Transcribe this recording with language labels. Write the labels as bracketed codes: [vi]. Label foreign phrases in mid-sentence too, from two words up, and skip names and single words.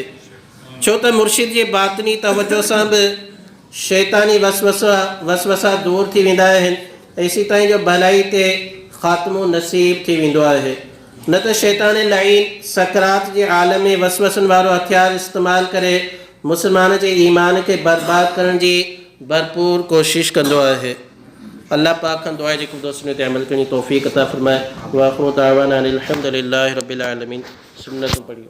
[sd] छो त मुर्शिद जी बातिनी तवजो सां बि शैतानी वसवसा दूरि थी वेंदा आहिनि, एसी ताईं जो भलाई ते ख़ात्मो नसीब थी वेंदो आहे। न त शैतान लाइन सकरात जे आलम में वसवसनि वारो हथियार इस्तेमालु करे मुस्लमान जे ईमान खे बर्बाद करण जी भरपूर कोशिश कंदो आहे। अल्लाह पाक खां दुआ आहे जेको दोस्तनि ते अमल करण जी तौफ़ीक़ अता फ़रमाए। [ar] وآخر دعوانا أن الحمد لله رب العالمين. [sd] सुन्नत पढ़ियो।